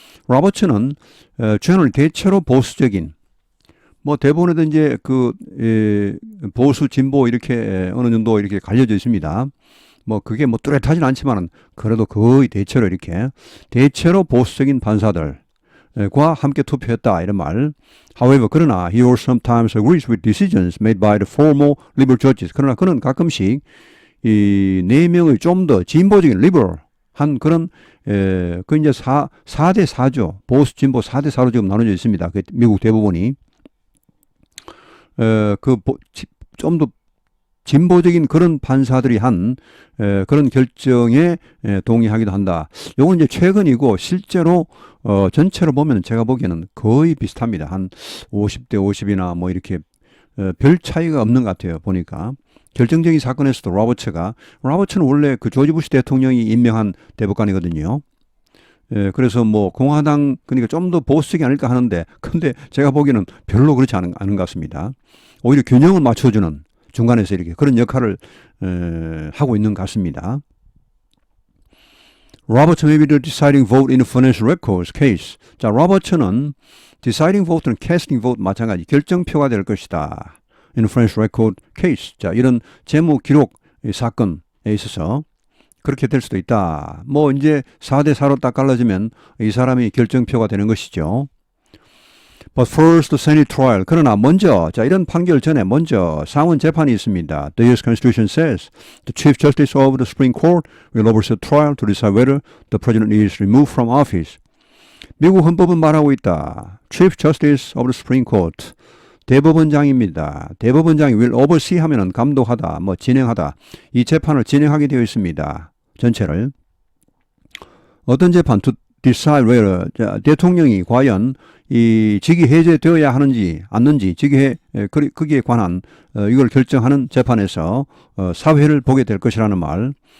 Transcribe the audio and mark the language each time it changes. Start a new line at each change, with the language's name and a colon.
Korean: 로버츠는 generally 대체로 보수적인 뭐 대부분에도 이제 그 보수 진보 이렇게 어느 정도 이렇게 갈려져 있습니다. 뭐 그게 뭐 뚜렷하진 않지만은 그래도 거의 대체로 이렇게 대체로 보수적인 판사들과 함께 투표했다 이런 말.
English: However,
Korean: 그러나
English: he also sometimes agrees with decisions made by the four more liberal judges.
Korean: 그러나 그는 가끔씩 이 네 명의 좀 더 진보적인 liberal한 그런 그 이제 4대 4죠. 보수 진보 4대 4로 지금 나눠져 있습니다. 그 미국 대법원이 그 좀 더 진보적인 그런 판사들이 한 그런 결정에 동의하기도 한다. 요건 이제 최근이고 실제로 전체로 보면 제가 보기에는 거의 비슷합니다. 한 50대 50이나 뭐 이렇게 별 차이가 없는 것 같아요. 보니까. 결정적인 사건에서도 로버츠는 원래 그 조지 부시 대통령이 임명한 대법관이거든요. 그래서 뭐 공화당 그러니까 좀 더 보수적이 아닐까 하는데 근데 제가 보기에는 별로 그렇지 않은 것 같습니다. 오히려 균형을 맞춰주는 중간에서 이렇게 그런 역할을 하고 있는 것 같습니다.
English: Roberts may be the deciding vote in the financial records case.
Korean: 자, 로버츠는
English: deciding vote
Korean: 는
English: casting vote
Korean: 마찬가지 결정표가 될 것이다.
English: in the financial record case.
Korean: 자, 이런 재무 기록 사건에 있어서 그렇게 될 수도 있다. 뭐 이제 4대 4로 딱 갈라지면 이 사람이 결정표가 되는 것이죠.
English: But first the Senate trial.
Korean: 그러나 먼저 자 이런 판결 전에 먼저 상원 재판이 있습니다.
English: The U.S. Constitution says the Chief Justice of the Supreme Court will oversee the trial to decide whether the President is removed from office.
Korean: 미국 헌법은 말하고 있다.
English: Chief Justice of the Supreme Court.
Korean: 대법원장입니다. 대법원장이
English: will oversee
Korean: 하면은 감독하다, 뭐 진행하다. 이 재판을 진행하게 되어 있습니다. 전체를. 어떤 재판?
English: To decide whether
Korean: 대통령이 과연 이 직위 해제되어야 하는지 않는지 거기에 관한 이걸 결정하는 재판에서 사회를 보게 될 것이라는 말.